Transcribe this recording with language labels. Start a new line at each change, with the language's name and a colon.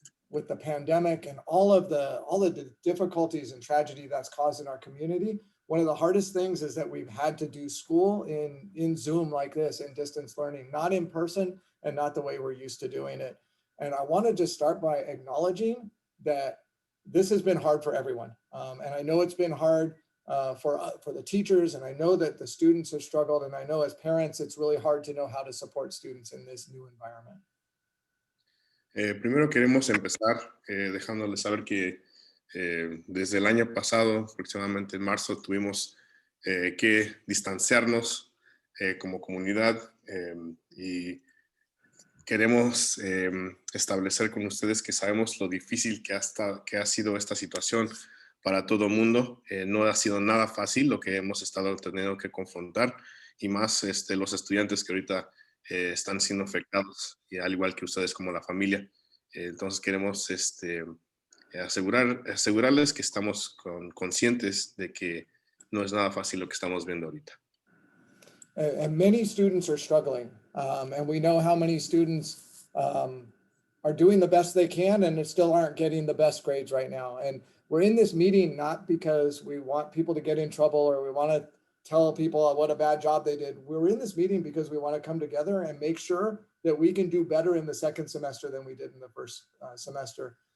English: With the pandemic and all of the difficulties and tragedy that's caused in our community, one of the hardest things is that we've had to do school in Zoom like this, in distance learning, not in person and not the way we're used to doing it. And I want to just start by acknowledging that this has been hard for everyone. And I know it's been hard for the teachers, and I know that the students have struggled, and I know as parents, it's really hard to know how to support students in this new environment.
Spanish: Primero queremos empezar dejándoles saber que desde el año pasado, aproximadamente en marzo, tuvimos que distanciarnos como comunidad y queremos establecer con ustedes que sabemos lo difícil que ha sido esta situación para todo el mundo. No ha sido nada fácil lo que hemos estado teniendo que confrontar, y más los estudiantes que ahorita están siendo afectados, y al igual que ustedes como la familia. Entonces queremos asegurarles que estamos conscientes de que no es nada fácil lo que estamos viendo ahorita.
English: And many students are struggling, and we know how many students are doing the best they can and still aren't getting the best grades right now. And we're in this meeting not because we want people to get in trouble or we want to tell people what a bad job they did. We're in this meeting because we want to come together and make sure that we can do better in the second semester than we did in the first semester.